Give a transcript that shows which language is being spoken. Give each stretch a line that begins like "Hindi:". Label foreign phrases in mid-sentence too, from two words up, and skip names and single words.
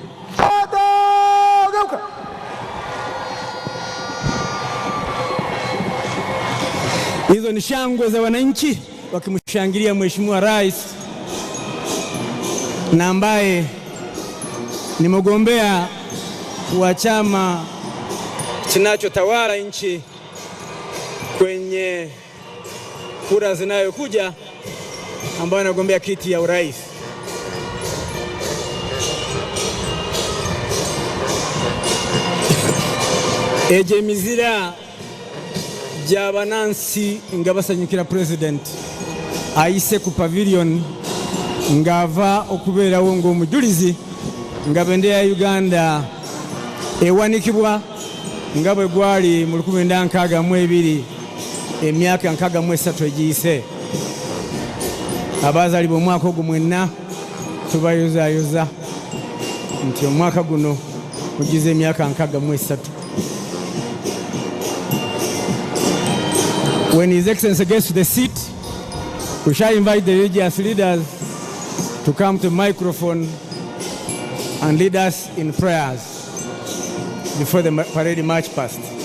Swahili: Hizo ni shangwe za wananchi wakimshangilia Mheshimiwa Rais na ambaye ni mgombea wa chama kinachotawala nchi kwenye kura zinayokuja, ambaye anagombea kiti ya urais.
Ganda: Ejemizira jabanansi ngabasanyikira president aise ku pavilion ngava okubeerawo ng'omujulizi nga bendera ya Uganda ewanikibwa nga bwe gwali mu 1962 emyaka 63 egiyise. Abazaalibwa omwaka ogwo mwenna tubayozaayoza nti omwaka guno mugize emyaka 63.
English: When His Excellency gets to the seat, we shall invite the religious leaders to come to the microphone and lead us in prayers before the parade march past.